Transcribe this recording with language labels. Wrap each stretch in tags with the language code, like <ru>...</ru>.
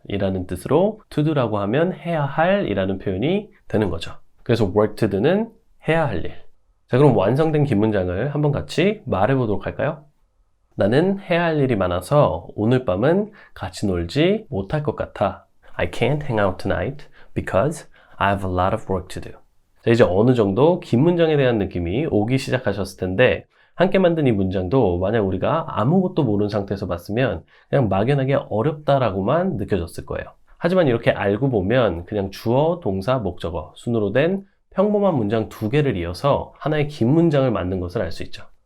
<ko>이라는 뜻으로 to do라고 하면 해야 할 이라는 표현이 되는 거죠. 그래서 work to do는 해야 할 일. 자, 그럼 완성된 긴 문장을 한번 같이 말해 보도록 할까요? 나는 해야 할 일이 많아서 오늘 밤은 같이 놀지 못할 것 같아.</ko> <en>I can't hang out tonight because I have a lot of work to do.</en> <ko>자, 이제 어느 정도 긴 문장에 대한 느낌이 오기 시작하셨을 텐데 함께 만든 이 문장도 만약 우리가 아무것도 모르는 상태에서 봤으면 그냥 막연하게 어렵다라고만 느껴졌을 거예요. 하지만 이렇게 알고 보면 그냥 주어, 동사, 목적어 순으로 된 평범한 문장 2개를 이어서 하나의 긴 문장을 만든 것을 알 수 있죠.</ko>